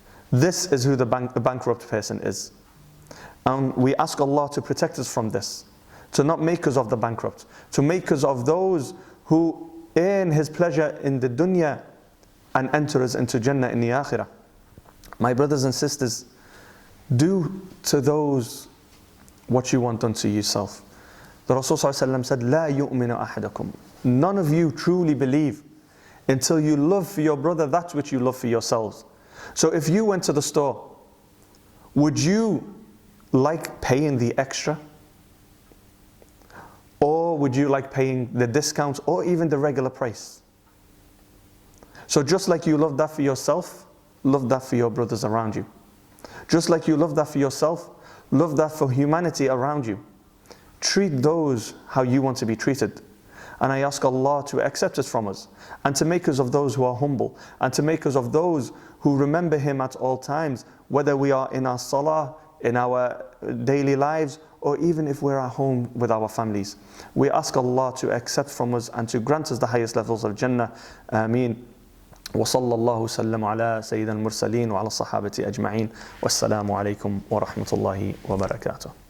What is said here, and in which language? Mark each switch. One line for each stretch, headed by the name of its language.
English: This is who the bankrupt person is. And we ask Allah to protect us from this, to not make us of the bankrupt, to make us of those who earn His pleasure in the dunya and enter us into Jannah in the akhirah. My brothers and sisters, do to those what you want done to yourself. The Rasul ﷺ said,
Arabic: لا يؤمن أحدكم.
English: None of you truly believe until you love for your brother that which you love for yourselves. So if you went to the store, would you like paying the extra? Or would you like paying the discount or even the regular price? So just like you love that for yourself, love that for your brothers around you. Just like you love that for yourself, love that for humanity around you. Treat those how you want to be treated. And I ask Allah to accept us from us, and to make us of those who are humble, and to make us of those who remember Him at all times, whether we are in our salah, in our daily lives, or even if we're at home with our families. We ask Allah to accept from us and to grant us the highest levels of Jannah. Ameen.
Arabic: وصلى الله وسلم على سيد المرسلين وعلى الصحابة أجمعين والسلام عليكم ورحمة الله وبركاته.